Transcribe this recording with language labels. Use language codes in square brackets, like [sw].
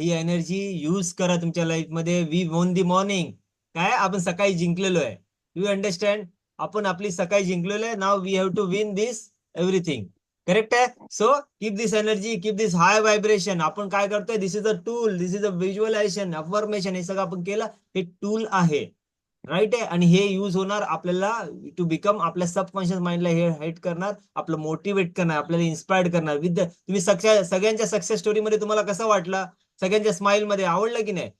[mr] ही energy use करा तुमच्या life मध्ये. [en] We won the morning. [mr] काय आपण सकाळी जिंकलेलो आहे. [en] You understand. [mr] आपण आपली सकाळी जिंकलेलो आहे. [en] Now we have to win this everything. [mr] Correct आहे. [en] So keep this energy, keep this high vibration. [mr] आपण काय करतोय, दिस is a tool, this is a visualisation, affirmation, हे सगळं आपण केलं. हे टूल आहे, राईट आहे. आणि हे यूज होणार आपल्याला टू बिकम, आपल्या सबकॉन्शियस माइंडला हे हेल्प करणार, आपलं मोटिवेट करणार, आपल्याला इन्स्पायर्ड करणार. विथ तुम्ही सगळ्यांच्या सक्सेस स्टोरी मध्ये तुम्हाला कसं वाटलं, सगळ्यांच्या स्माइल मध्ये आवडलं की नाही.